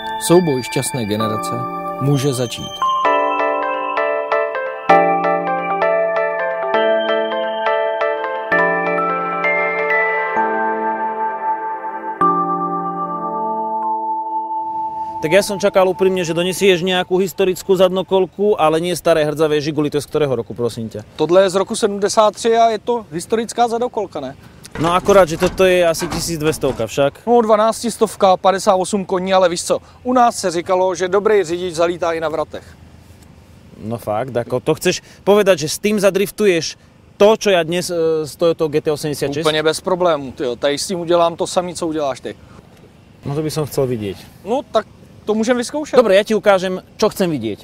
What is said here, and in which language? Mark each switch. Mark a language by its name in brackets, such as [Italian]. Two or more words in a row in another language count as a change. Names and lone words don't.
[Czech] souboj šťastné generace může začít. [Slovak] Tak ja som čakal úprimne, že donesieš nejakú historickú zadnokolku, ale nie staré hrdzavé Žiguly. To je z ktorého roku, prosím ťa? [Czech] Tohle je z roku 73 a je to historická zadokolka, ne? [Slovak] No akorát, že toto je asi 1200 však. [Czech] No 1200, 58 koní, ale víš co, u nás se říkalo, že dobrý řidič zalítá i na vratech. [Slovak] No fakt, ako to chceš povedať, že s tým zadriftuješ to, čo ja dnes z Toyota GT86? [Czech] Úplně bez problémů, tyjo. Tady s tím udělám to samé, co uděláš ty. [Slovak] No to by som chcel vidieť. [Czech] No tak to můžeme vyzkoušet. [Slovak] Dobre, ja ti ukážem, čo chcem vidieť.